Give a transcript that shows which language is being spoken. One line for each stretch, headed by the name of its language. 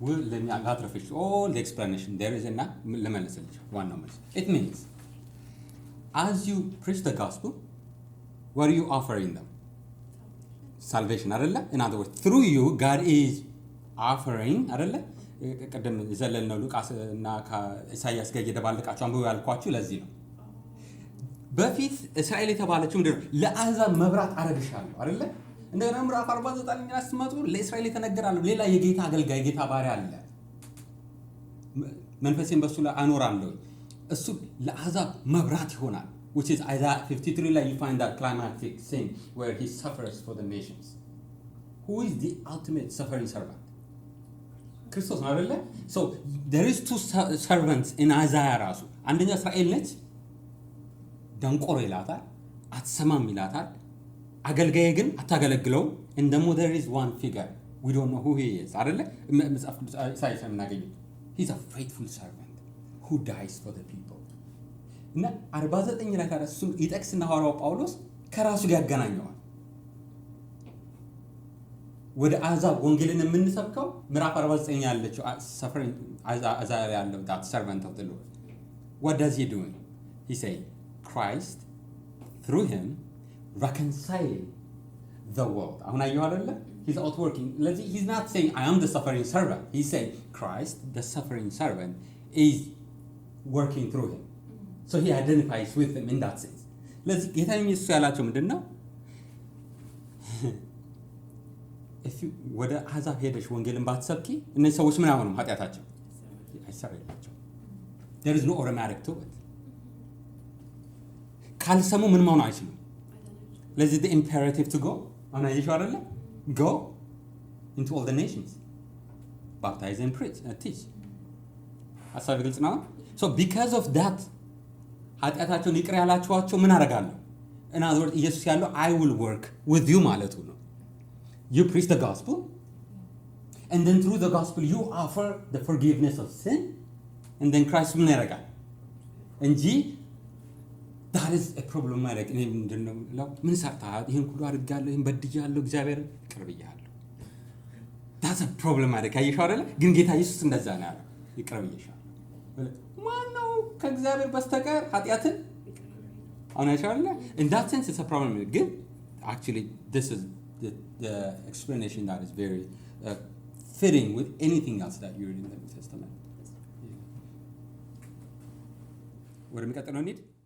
English: Let me address all the explanation there is
Amharic: እና ለመለስልሽ ዋናው መልስ
English: it means as you preach the gospel what are you offering them? Salvation አይደለ? In other words through you God is offering አይደለ?
Amharic: ቀደም ዘለልነው ሉቃስ እና ከኢሳይያስ ጋር እየደባለቃችሁ አንብበው ያልኳችሁ ለዚህ ነው። በፊት እስራኤል የተባለችው ምንድን ነው? ለአሕዛብ መብራት አረግሻለሁ አይደለ? እንደገና ምዕራፍ 49 ላይ ስትመጡ ለእስራኤል የተነገራለሁ ሌላ የጌታ አገልጋይ የጌታ ባሪያ አለ መንፈሴን በሱ ላይ አኖራለሁ እሱ ለአሕዛብ መብራት ይሆናል
English: which is Isaiah 53
Amharic: ላይ
English: you find that climactic scene where he suffers for the nations. Who is the ultimate suffering servant?
Amharic: ክርስቶስ ነው አይደለ?
English: So there is two servants in Isaiah
Amharic: ራሱ አንደኛ እስራኤል ነች ደንቆሮ ይላታል አትሰማም ይላታል አገልጋይ ግን አታገለግለው
English: and then there is one figure we don't know who he is አይደለ?
Amharic: መጽሐፍ ቅዱስ ኢሳይያስ የምናገኘው
English: he's a faithful servant who dies for the people
Amharic: እና 49 ላይ ታዲያ እሱን ይጠቅስና ሐዋርያው ጳውሎስ ከራሱ ጋር ያገናኘዋል። ወደ አሕዛብ ወንጌልን የምንሰብከው ምዕራፍ 49 ያለችው suffering Isaiah ያለው
English: that servant of the Lord. What does he do? He say Christ through him reconciling the world.
Amharic: አሁን አየሁ አይደለ?
English: He's outworking. He's not saying I am the suffering servant. He's saying Christ the suffering servant is working through him. So he identifies with him in that sense.
Amharic: ለዚህ ጌታ ኢየሱስ ያላቸው ምንድነው?
English: if you
Amharic: ወደ አሕዛብ ሄደሽ ወንጌልን ባትሰብኪ እነዚህ ሰዎች ምን አሁንም ኃጢአታቸው አይሰረይላቸው.
English: There is no automatic to it.
Amharic: ካልሰሙ ምን መሆን አይችሉም። ለዚህ
English: the imperative to go
Amharic: አሁን አይሻው አይደለ?
English: Go into all the nations. Baptize and preach and teach.
Amharic: ሐሳብ ግልጽ ነው።
English: So because of that
Amharic: ኃጢአታቸውን ይቅር ያላችኋቸው ምን አደርጋለሁ?
English: In other words ኢየሱስ ያለው I will work with you ማለቱ ነው። You preach the gospel and then through the gospel you offer the forgiveness of sin and then Christ
Amharic: ምን ያደርጋል እንጂ
English: that is a problem
Amharic: ማለት እኔ ምንድነው ምን ሰርተሃል ይሄን ሁሉ አድርጋለሁ ይሄን በድያለሁ እግዚአብሔር ይቅር ብያለሁ
English: that's a problem
Amharic: ማለት አይሻው አይደለ? ግን ጌታ ኢየሱስ እንደዛ ነው ያለው ይቅር ብያለሁ ማነው ከእግዚአብሔር በስተቀር ኃጢአትን አሁን አይሻው አይደለ?
English: In that sense it's a problem ግን actually this is the explanation that is very fitting with anything else that you read in the New Testament.
Amharic: ወደ የሚቀጥለው እንሂድ።